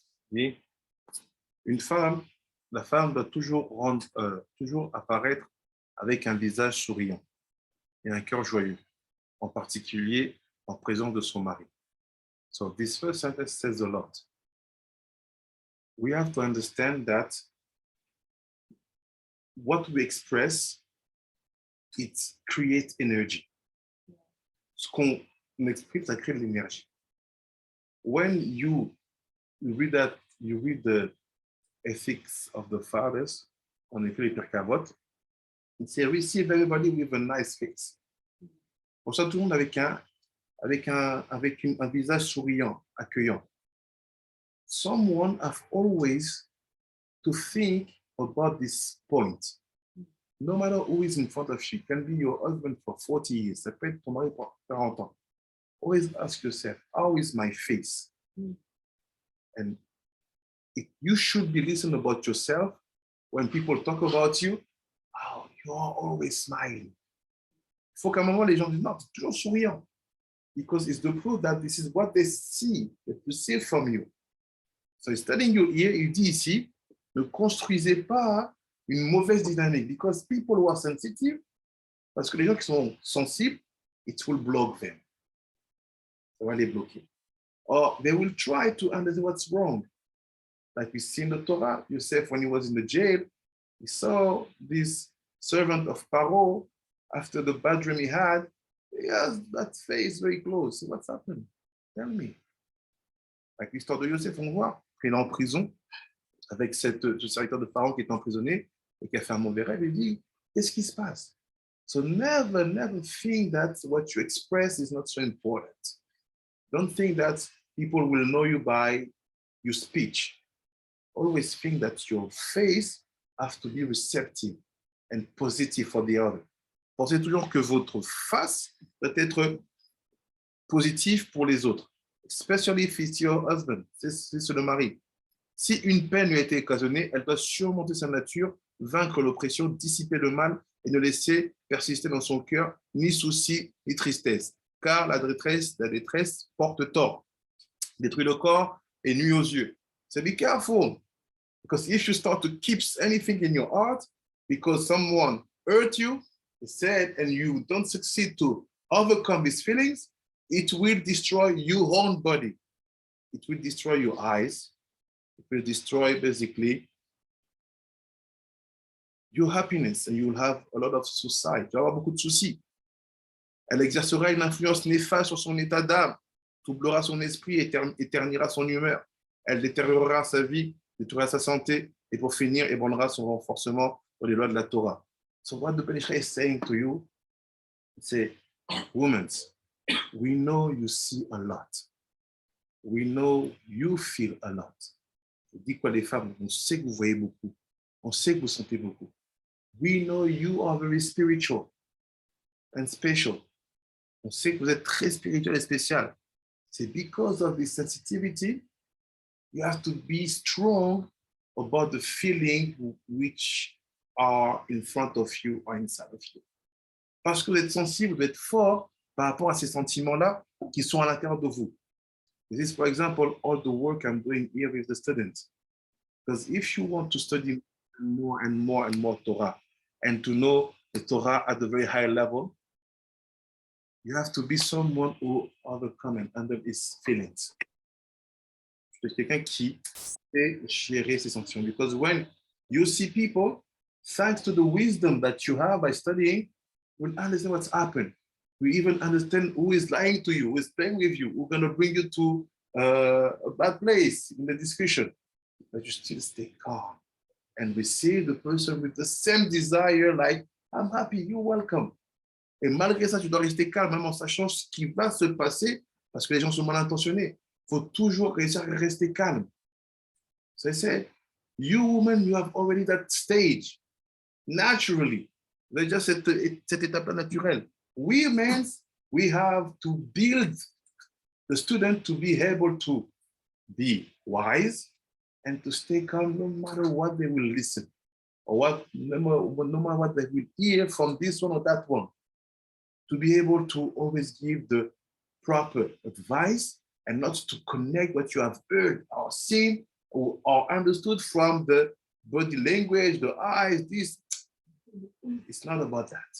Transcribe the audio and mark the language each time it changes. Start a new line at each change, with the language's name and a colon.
French: Dit, une femme, la femme doit toujours apparaître avec un visage souriant et un cœur joyeux, en particulier en présence de son mari.
English: So this first sentence says a lot. We have to understand that what we express, it creates energy.
French: Ce qu'on exprime, ça crée de l'énergie.
English: When you read the ethics of the fathers,
French: on écrit les Pirkavot,
English: it says receive everybody with a nice face.
French: Pour ça, tout le monde avec un visage souriant, accueillant.
English: Someone have always to think about this point. No matter who is in front of you, it can be your husband for 40 years,
French: ça peut être ton mari pour 40 ans.
English: Always ask yourself, how is my face? And you should be listening about yourself when people talk about you. Oh, you are always smiling.
French: Il faut qu'à un moment, les gens disent, non, tu es toujours souriant.
English: Because it's the proof that this is what they see, they perceive from you. So he's telling you here,
French: il dit ici, Ne construisez pas une mauvaise dynamique.
English: Because people who are sensitive,
French: parce que les gens qui sont sensibles,
English: it will block them.
French: Ça va les bloquer.
English: Or they will try to understand what's wrong. Like we see in the Torah, Yosef, when he was in the jail, he saw this servant of Paro, after the bad dream he had, he has that face very close. So what's happened? Tell me.
French: Like l'histoire de Yosef, on voit qu'il est en prison avec ce serviteur de Pharaon qui est emprisonné et qui a fait un mauvais rêve. Il dit, qu'est-ce qui se passe?
English: So never, never think that what you express is not so important. Don't think that people will know you by your speech. Always think that your face has to be receptive and positive for the other.
French: Pensez toujours que votre face doit être positive pour les autres,
English: especially if it's your husband,
French: c'est le mari. Si une peine lui a été occasionnée, elle doit surmonter sa nature, vaincre l'oppression, dissiper le mal et ne laisser persister dans son cœur ni souci ni tristesse. Car la détresse porte tort, détruit le corps et nuit aux yeux.
English: So be careful, because if you start to keep anything in your heart, because someone hurt you, said, and you don't succeed to overcome these feelings, it will destroy your own body. It will destroy your eyes. It will destroy basically your happiness, and you will have a lot of suicide.
French: Tu vas avoir beaucoup de soucis. Elle exercera une influence néfaste sur son état d'âme, troublera son esprit et ternira son humeur. Elle détériorera sa vie, détruira sa santé, et pour finir, ébranlera son renforcement dans les lois de la Torah.
English: So what the Penishra is saying to you, say, women, we know you see a lot. We know you feel a lot.
French: Je dis quoi les femmes, on sait que vous voyez beaucoup. On sait que vous sentez beaucoup.
English: We know you are very spiritual and special.
French: On sait que vous êtes très spirituel et spécial.
English: C'est because of this sensitivity, you have to be strong about the feeling which are in front of you or inside of you.
French: Parce que vous êtes sensible, vous êtes fort par rapport à ces sentiments-là qui sont à l'intérieur de vous.
English: This is, for example, all the work I'm doing here with the students. Because if you want to study more and more and more Torah, and to know the Torah at a very high level, you have to be someone who overcome and under his feelings.
French: C'est quelqu'un qui sait gérer ses sentiments.
English: Because when you see people, thanks to the wisdom that you have by studying, you will understand what's happened. You even understand who is lying to you, who is playing with you, who's going to bring you to a bad place in the discussion. But you still stay calm and receive the person with the same desire, like, I'm happy, you're welcome.
French: Et malgré ça, tu dois rester calme, même en sachant ce qui va se passer, parce que les gens sont mal intentionnés. Il faut toujours réussir à rester calme.
English: So I said, you women, you have already that stage, naturally.
French: Vous avez déjà cette étape naturelle.
English: We men, we have to build the student to be able to be wise and to stay calm no matter what they will listen, or no matter what they will hear from this one or that one. To be able to always give the proper advice and not to connect what you have heard or seen or understood from the body language, the eyes, this. It's not about that.